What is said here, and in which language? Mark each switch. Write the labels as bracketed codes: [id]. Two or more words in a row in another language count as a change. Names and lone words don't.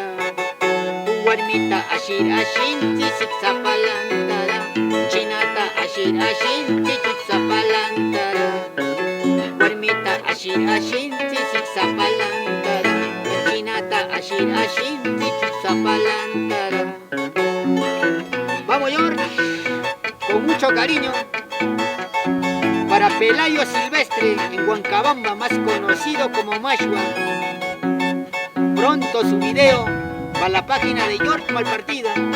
[qu] Guarmita ashir ashin, tisik sapalantara. Chinata ashir ashin, chichuk sapalantara. Guarmita ashir ashin, tisik sapalantara. Chinata ashir ashin, chichuk sapalantara. [es] Vamos, George, con mucho cariño para Pelayo Silvestre en Huancabamba, más conocido como Mashua. Pronto su video para la página de George Malpartida.